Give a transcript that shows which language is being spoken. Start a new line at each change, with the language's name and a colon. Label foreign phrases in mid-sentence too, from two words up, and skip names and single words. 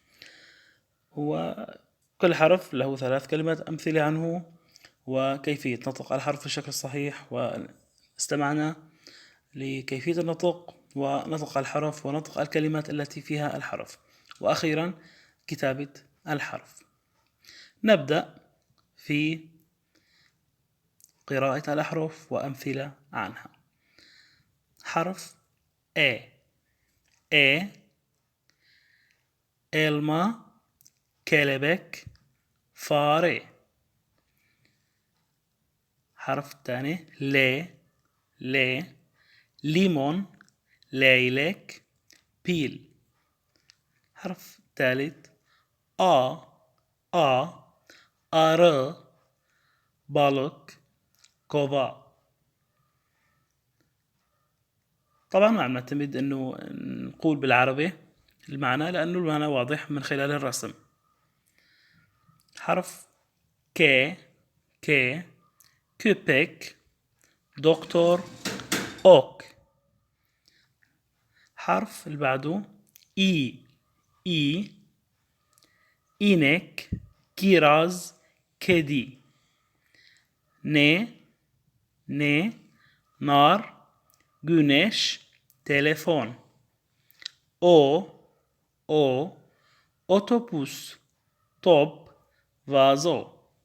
Arabic: وكل حرف له 3 كلمات أمثلة عنه وكيفية نطق الحرف بالشكل الصحيح، واستمعنا لكيفية النطق ونطق الحرف ونطق الكلمات التي فيها الحرف، وأخيرا كتابة الحرف. نبدأ في قراءة الأحرف وأمثلة عنها.
Turkish: حرف A. A elma, kelebek, fare.
Arabic: حرف الثاني
Turkish: ل ليمون, leylek, pil.
Arabic: حرف الثالث
Turkish: A arı, balık, kova.
Arabic: طبعا ما عم نعتمد انه نقول بالعربي المعنى، لانه المعنى واضح من خلال الرسم.
Turkish: حرف ك köpek, دكتور, ok.
Arabic: حرف اللي بعده
Turkish: i inek, kiraz, kedi. ne nar, güneş, telefon. o otobüs, top, vazo.